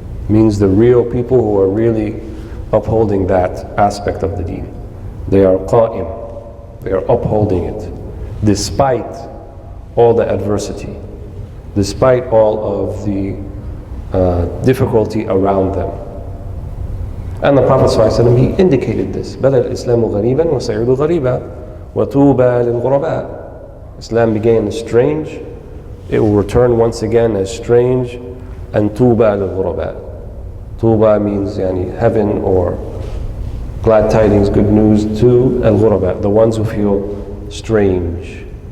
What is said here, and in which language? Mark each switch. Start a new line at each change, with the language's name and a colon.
English: It means the real people who are really upholding that aspect of the deen. They are qa'im. They are upholding it despite all the adversity, despite all of the difficulty around them. And the Prophet ﷺ, he indicated this.
Arabic: بدأ الإسلام غريبا وسيعود غريبا وطوبى للغرباء.
English: Islam began as strange, it will return once again as strange, and
Arabic: طوبى للغرباء.
English: Tuba means heaven or glad tidings, good news to al-ghuraba, the ones who feel strange.